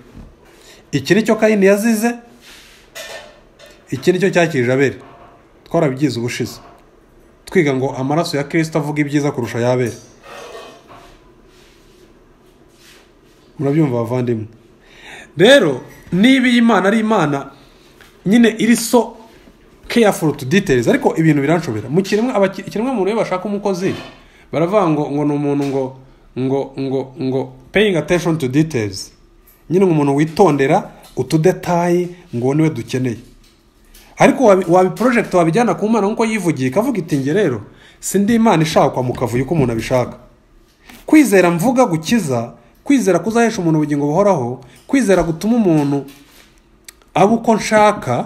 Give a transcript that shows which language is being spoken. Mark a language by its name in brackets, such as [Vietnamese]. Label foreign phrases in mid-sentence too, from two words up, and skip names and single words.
[Kinyarwanda] Iki nicyo Kayini yazize, iki nicyo cyakirije Abeli. Twarabigize ubushize twiga ngo amaraso ya Kristo avuga ibyiza kurusha y'Abeli. Murabyumva bavandimwe? Rero niba Imana ari Imana nyine iri [English] so careful to details, [Kinyarwanda] ariko ibintu biranshobera. Mu kiremwa muntu bashaka umukozi baravuga ngo n'umuntu ngo [English] paying attention to details. [Kinyarwanda] Nyine umuntu witondera utudetayi ngo niwe dukeneye. Ariko wabi project wabijyana ku Mana nkuko yivugiye, kavuga iti nge rero sindi Imana ishakwa mu kavuyo ko umuntu abishaka. Kwizera mvuga gukiza, kwizera kuzahesha umuntu ubugingo buhoraho, kwizera gutuma umuntu abo uko nshaka.